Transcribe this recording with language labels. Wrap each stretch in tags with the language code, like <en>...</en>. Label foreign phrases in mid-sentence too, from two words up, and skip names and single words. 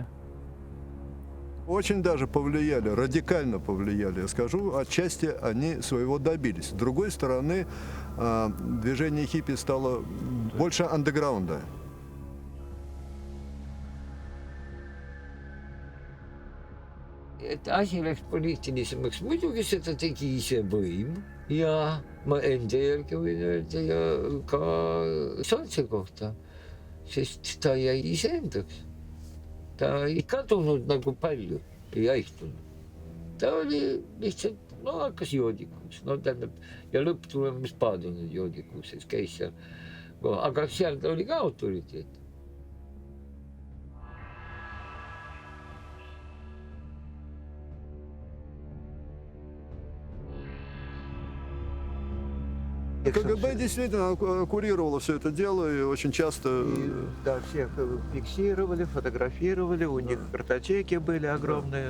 <ru>Очень даже повлияли, радикально повлияли. Я скажу, отчасти они своего добились. С другой стороны, движение хиппи стало больше андеграунда.</ru> <et>et asi läks poliitilisemaks, muidugi seda tegi ise võim ja ma enda järgi võin öelda ja ka Sootsi kohta, sest ta jäi iseendaks. Ta ei kadunud nagu palju, ei haihtunud. Ta oli lihtsalt, hakkas joodikuks, tähendab, ja lõpptulemus paadunud joodikuks, sest käis seal, aga seal ta oli ka autoriteet.</et> <ru>КГБ действительно курировало все это дело и очень часто... Да, всех фиксировали, фотографировали, у них картотеки были огромные.</ru>